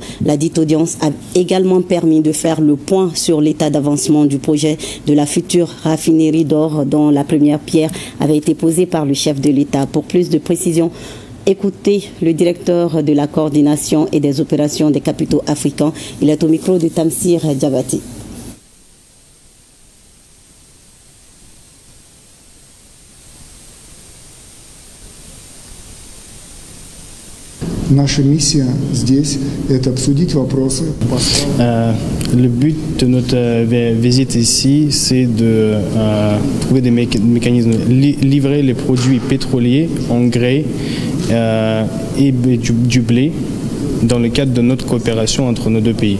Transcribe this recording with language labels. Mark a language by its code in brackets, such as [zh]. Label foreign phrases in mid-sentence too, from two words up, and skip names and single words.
[fr] La dite audience a également permis de faire le point sur l'état d'avancement du projet de la future raffinerie d'or dont la première pierre avait été posée par le chef de l'État. Pour plus de précision, écoutez le directeur de la coordination et des opérations des capitaux africains. Il est au micro de Tamsir Diabati. [ru] Наша миссия здесь – это обсудить вопросы. [fr] Le but de notre visite ici, c'est de trouver des mécanismes, livrer les produits pétroliers, engrais et du blé dans le cadre de notre coopération entre nos deux pays.